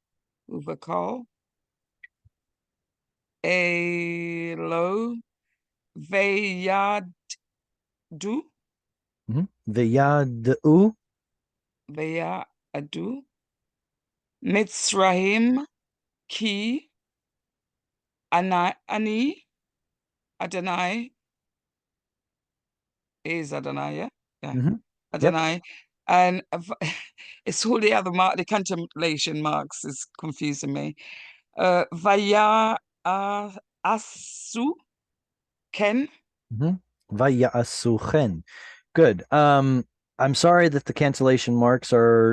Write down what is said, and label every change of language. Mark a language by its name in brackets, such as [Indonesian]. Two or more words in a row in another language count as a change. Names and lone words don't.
[Hebrew] אלו וידעו Veyadu. וידעו מצרים כי אני אדני is אדני, yeah. Adonai. [English] Yep. And it's all the other the contemplation marks is confusing me. [Hebrew] ויעשו כן. ויעשו כן. Good. [English] I'm sorry that the cancellation marks are,